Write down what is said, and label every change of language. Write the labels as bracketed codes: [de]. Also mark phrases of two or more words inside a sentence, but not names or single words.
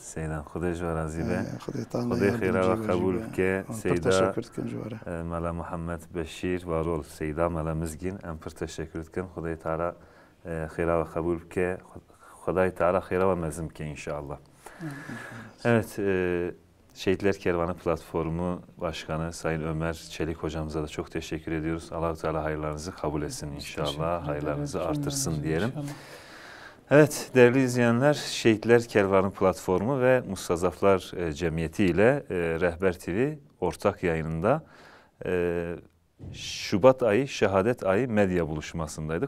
[ku] Seydan, Xwedê ji we razî be. Xwedê xêra we qebûl bike. Seyda teşekkür dikim ji we re. Mela Muhammed Beşîr warol Seyda Mela Mizgin em pir teşekkür dikim. Xwedê Teala xêra ve kabul bike. Xwedayê Teala xêra ve mezin bike inşallah. [tr] Evet, Şehitler Kervanı Platformu Başkanı Sayın Ömer Çelik hocamıza da çok teşekkür ediyoruz. Allah-u Teala hayırlarınızı kabul etsin inşallah. Hayırlarınızı artırsın diyelim. İnşallah. Evet değerli izleyenler, Şehitler Kervanı Platformu ve Mustazaflar Cemiyeti ile Rehber TV ortak yayınında Şubat ayı, Şehadet ayı medya buluşmasındaydık.